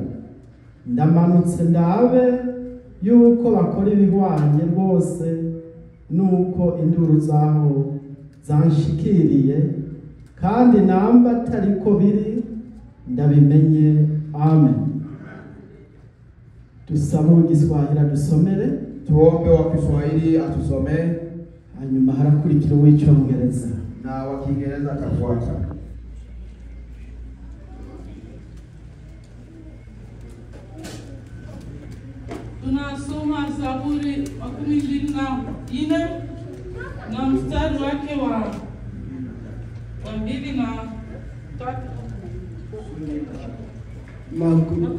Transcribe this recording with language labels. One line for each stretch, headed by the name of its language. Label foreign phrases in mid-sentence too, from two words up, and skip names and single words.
Rundi: Ndamanutse ndabe yuko bakora ibihwanye rwose nuko induru zaho zanshikiriye, kandi namba atariko biri ndabimenye. Amen. Tusabe uw'igiswahili adusomere.
Swahili: Tuombe wa Kiswahili atusomee,
Rundi: hanyuma harakurikira uw'icyongereza
Swahili: na wa Kiingereza atafuata. Tunasoma Zaburi 24 na mstari wake wa 2 na 3.